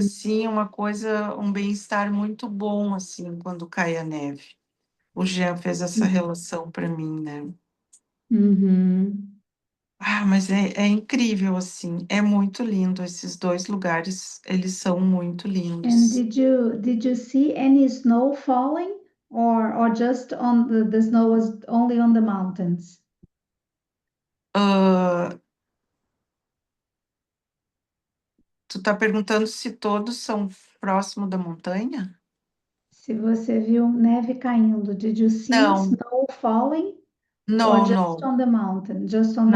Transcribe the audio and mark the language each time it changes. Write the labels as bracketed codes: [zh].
[pt] assim, uma coisa, um bem-estar muito bom, assim, quando cai a neve. O Jean fez essa relação para mim, né? Uhum. Ah, mas é incrível, assim, é muito lindo. Esses dois lugares, eles são muito [en] And [pt] lindos. [en] did you see any snow falling or just on the snow was only on the mountains? [pt] Ah, tu tá perguntando se todos são próximo da montanha? Se você viu neve caindo, [en] did you see [pt] Não, [en] snow falling or [pt] não, [en] just [pt] não, [en] on the mountain? Just on the